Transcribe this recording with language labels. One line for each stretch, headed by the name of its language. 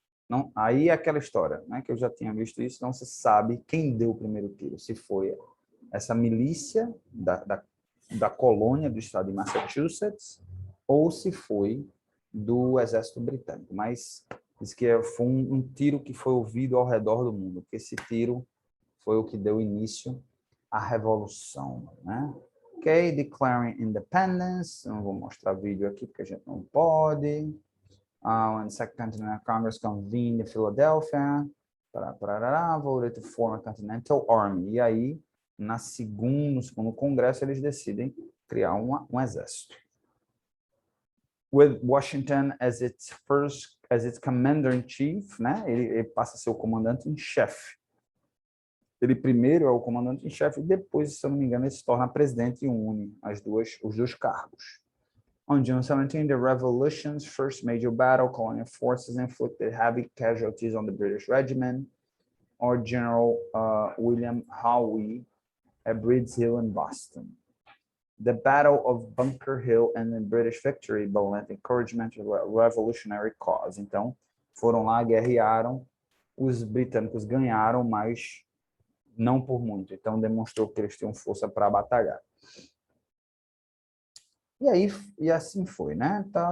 Portuguese: Não, aí é aquela história, né, que eu já tinha visto isso, não se sabe quem deu o primeiro tiro, se foi essa milícia da colônia do estado de Massachusetts ou se foi do exército britânico, mas diz que foi um tiro que foi ouvido ao redor do mundo, porque esse tiro foi o que deu início à Revolução, né? Ok,
English: declaring independence.
Portuguese: Não vou mostrar vídeo aqui porque a gente não pode.
English: When the Second Continental Congress convened in Philadelphia, voted to form a Continental Army.
Portuguese: E aí, no segundo congresso, eles decidem criar um exército.
English: With Washington as its commander-in-chief, né?
Portuguese: Ele passa a ser o comandante-em-chefe. Ele primeiro é o comandante-em-chefe e depois, se eu não me engano, ele se torna presidente e une os dois cargos.
English: On June 17, the Revolution's first major battle, colonial forces inflicted heavy casualties on the British regiment, or General William Howe at Breeds Hill in Boston. The Battle of Bunker Hill and the British victory lent encouragement to the revolutionary cause.
Portuguese: Então, foram lá, guerrearam, os britânicos ganharam, mas não por muito. Então, demonstrou que eles tinham força para batalhar. E aí, e assim foi, né?